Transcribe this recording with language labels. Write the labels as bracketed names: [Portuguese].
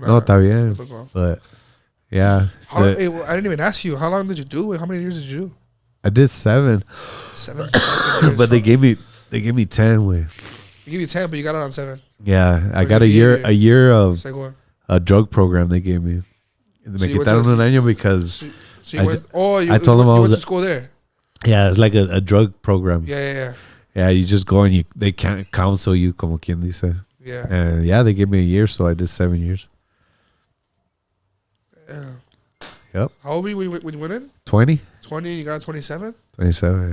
[Spanish] No, está bien. [English] But yeah. I didn't even ask you. How long did you do? How many years did you do? I did 7. 7 years. But they gave me 10 with. They give you 10, but you got it on 7. Yeah, I got a year of a drug program they gave me. [Spanish] Me quitaron un año [English] because I told them I was went to school there. Yeah, it's like a drug program. Yeah. Yeah, you just go and they can't counsel you, [Spanish] como quien dice. [English] Yeah. And yeah, they gave me a year, so I did 7 years. Yeah. Yep. How old were you when you went in? 20. 20, you got 27? 27,